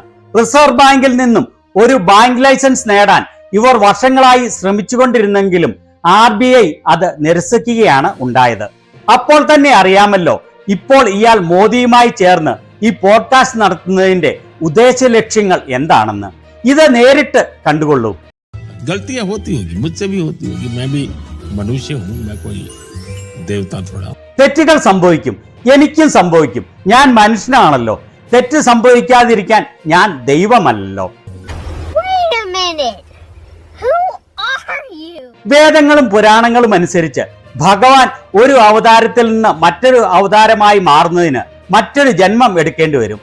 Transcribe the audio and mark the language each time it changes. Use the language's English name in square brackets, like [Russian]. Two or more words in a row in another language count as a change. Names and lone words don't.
[Malayalam] റിസർവ് ബാങ്കിൽ നിന്നും ഒരു ബാങ്ക് ലൈസൻസ് നേടാൻ ഇവർ വർഷങ്ങളായി ശ്രമിച്ചുകൊണ്ടിരുന്നെങ്കിലും RBI അത് നിരസിക്കുകയാണ് ഉണ്ടായത്. അപ്പോൾ തന്നെ അറിയാമല്ലോ ഇപ്പോൾ ഇയാൾ മോദിയുമായി ചേർന്ന് ഈ പോഡ്കാസ്റ്റ് നടത്തുന്നതിന്റെ ഉദ്ദേശ ലക്ഷ്യങ്ങൾ എന്താണെന്ന്. ഇത് നേരിട്ട് കണ്ടുകൊള്ളൂ. [Hindi] गलतियां होती होगी, मुझसे भी होती होगी, मैं भी मनुष्य हूं, मैं कोई देवता थोड़ा. [Malayalam] തെറ്റുകൾ സംഭവിക്കും, എനിക്കും സംഭവിക്കും. ഞാൻ മനുഷ്യനാണല്ലോ. തെറ്റ് സംഭവിക്കാതിരിക്കാൻ ഞാൻ ദൈവമല്ലല്ലോ. വേദങ്ങളും പുരാണങ്ങളും അനുസരിച്ച് ഭഗവാൻ ഒരു അവതാരത്തിൽ നിന്ന് മറ്റൊരു അവതാരമായി മാറുന്നതിന് മറ്റൊരു ജന്മം എടുക്കേണ്ടി വരും.